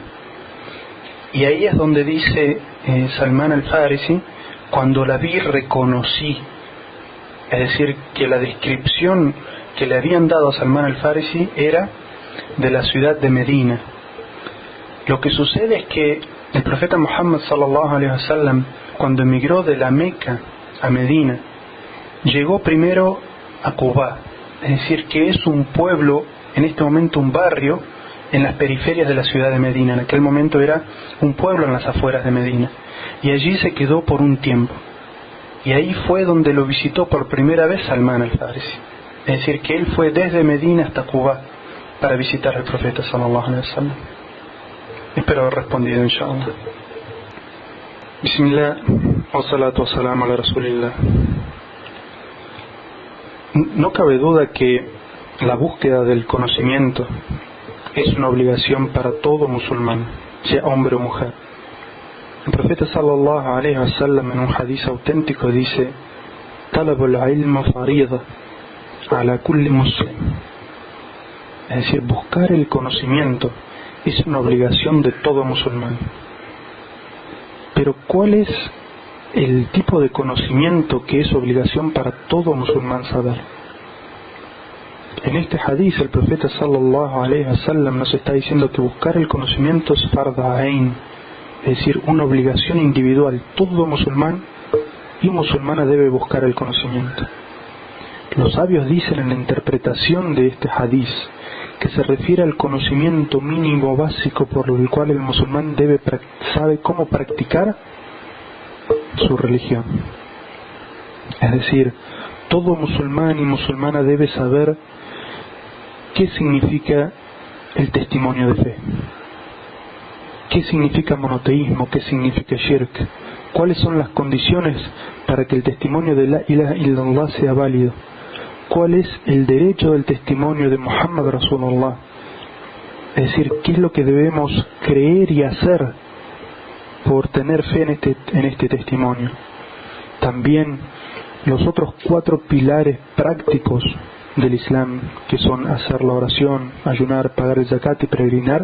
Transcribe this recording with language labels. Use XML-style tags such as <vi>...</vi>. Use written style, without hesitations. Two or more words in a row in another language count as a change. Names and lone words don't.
<es>Y ahí es donde dice Salman al-Farisi: cuando la vi reconocí. Es decir, que la descripción que le habían dado a Salman al-Farisi era de la ciudad de Medina. Lo que sucede es que el profeta Muhammad</es> <ar>صلى الله عليه وسلم,</ar> <es>cuando emigró de la Meca a Medina, llegó primero a Quba, es decir, que es un pueblo, en este momento un barrio en las periferias de la ciudad de Medina. En aquel momento era un pueblo en las afueras de Medina, y allí se quedó por un tiempo, y ahí fue donde lo visitó por primera vez Salman al-Farisi. Es decir, que él fue desde Medina hasta Quba para visitar al profeta</es> <ar>صلى الله عليه وسلم.</ar> <es>Espero haber respondido, inshallah.</es> <ar>بسم الله و الصلاة و السلام على رسول الله.</ar> <es>No cabe duda que la búsqueda del conocimiento es una obligación para todo musulmán, sea hombre o mujer. El profeta</es> <ar>صلى الله عليه وسلم</ar> <es>en un hadith auténtico dice:</es> <ar>طلب العلم فريضة على كل مسلم.</ar> <es>Es decir, buscar el conocimiento es una obligación de todo musulmán. Pero ¿cuál es el tipo de conocimiento que es obligación para todo musulmán saber? En este hadith el profeta</es> <ar>صلى الله عليه وسلم</ar> <es>nos está diciendo que buscar el conocimiento es</es> <ar>فرض عين,</ar> <es>es decir, una obligación individual. Todo musulmán y musulmana debe buscar el conocimiento. Los sabios dicen en la interpretación de este hadith que se refiere al conocimiento mínimo básico por el cual el musulmán sabe cómo practicar su religión. Es decir, todo musulmán y musulmana debe saber qué significa el testimonio de fe, qué significa monoteísmo, qué significa shirk, cuáles son las condiciones para que el testimonio de</es> <ar>لا إله إلا الله</ar> <es>sea válido, cuál es el derecho del testimonio de</es> <ar>محمد رسول الله,</ar> <es>es decir, qué es lo que debemos creer y hacer por tener fe en este testimonio. También los otros 4 pilares prácticos del Islam, que son hacer la oración, ayunar, pagar el zakat y peregrinar.</es>